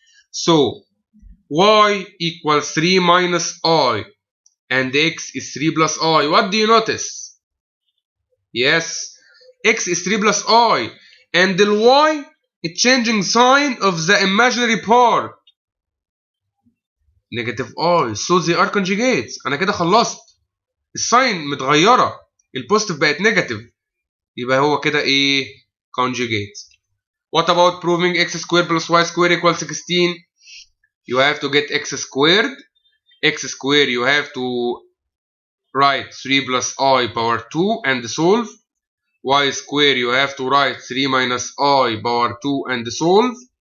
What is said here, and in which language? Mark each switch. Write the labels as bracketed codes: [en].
[en] So y equals 3 minus I, and x is 3 plus I. What do you notice? Yes, x is 3 plus I, and the y is changing sign of the imaginary part, negative I, so they are conjugates. [ar] أنا كده خلصت. الساين متغيرة، البوزيتيف بقت نيجاتيف، يبقى هو كده إيه؟ conjugate. [en] What about proving x squared plus y squared equals 16? You have to get x squared. X squared you have to write 3 plus I power 2 and solve. Y squared you have to write 3 minus I power 2 and solve.